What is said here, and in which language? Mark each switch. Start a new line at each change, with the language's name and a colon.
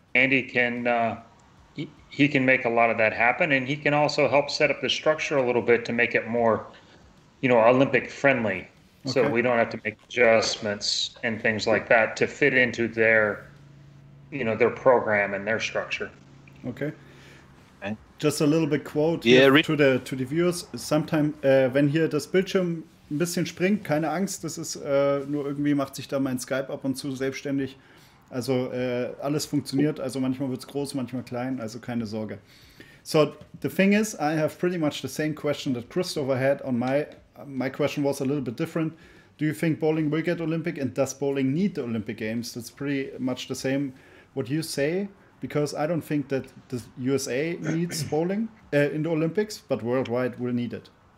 English: Andy can he can make a lot of that happen, and he can also help set up the structure a little bit to make it more, Olympic friendly. So Okay. we don't have to make adjustments and things like that to fit into their, their program and their structure. Okay. Okay. Just a little bit quote Yeah, here to the viewers.
German: Sometime, wenn hier das Bildschirm ein bisschen springt, keine Angst, das ist nur irgendwie macht sich da mein Skype ab und zu selbstständig. Also alles funktioniert, also manchmal wird es groß, manchmal klein, also keine Sorge.
English: So the thing is, I have pretty much the same question that Christopher had on my question was a little bit different. Do you think bowling will get Olympic, and does bowling need the Olympic Games? That's pretty much the same what you say, because I don't think that the USA needs bowling in the Olympics, but worldwide will need it.